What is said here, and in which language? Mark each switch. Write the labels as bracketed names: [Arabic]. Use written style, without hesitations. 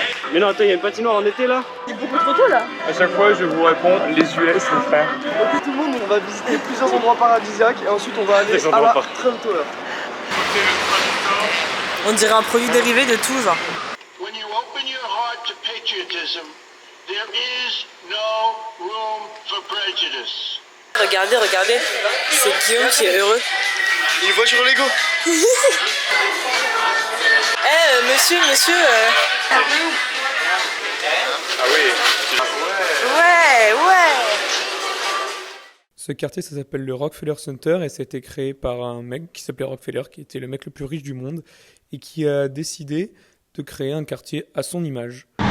[French] Mais non, attends, il y a une patinoire en été là. C'est beaucoup trop tôt là. À chaque fois, je vous réponds les US, les frères. Ok tout le monde, on va visiter plusieurs endroits paradisiaques et ensuite on va aller à la Trump Tower. On dirait un produit dérivé de tout genre. [English] When you open your heart to patriotism, there is no room for prejudice. [French] Regardez, c'est Guillaume qui est heureux. Une voiture Lego. Monsieur. Ah oui. Ouais. Ce quartier, ça s'appelle le Rockefeller Center et ça a été créé par un mec qui s'appelait Rockefeller, qui était le mec le plus riche du monde et qui a décidé de créer un quartier à son image.